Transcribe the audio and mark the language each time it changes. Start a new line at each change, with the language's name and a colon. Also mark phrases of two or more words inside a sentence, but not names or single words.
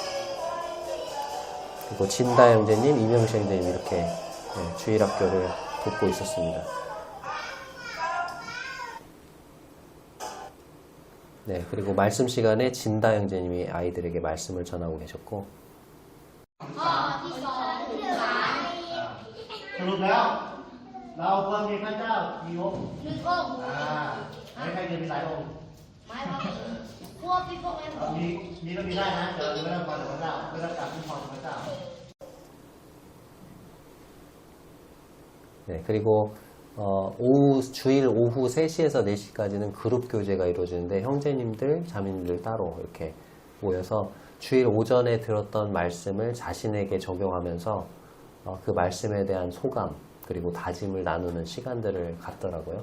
Korean: 그리고 진다 형제님, 이명식 형제님 이렇게 주일학교를 돕고 있었습니다. 네, 그리고 말씀 시간에 진다 형제님이 아이들에게 말씀을 전하고 계셨고.
Thai: สรุปแล้วเราควรมีพระเจ้ากี่องค์ หนึ่งองค์ ไม่ใครจะมีหลายองค์ ไม่ไม่พวกที่พวกนั้น มีก็มีได้นะแต่ไม่ต้องการพระเจ้าไม่ต้องการคุ้มครองพระเจ้า
Korean: 네, 그리고 주일 오후 3시에서 4시까지는 그룹 교제가 이루어지는데 형제님들, 자매님들 따로 이렇게 모여서 주일 오전에 들었던 말씀을 자신에게 적용하면서 그 말씀에 대한 소감 그리고 다짐을 나누는 시간들을 갖더라고요.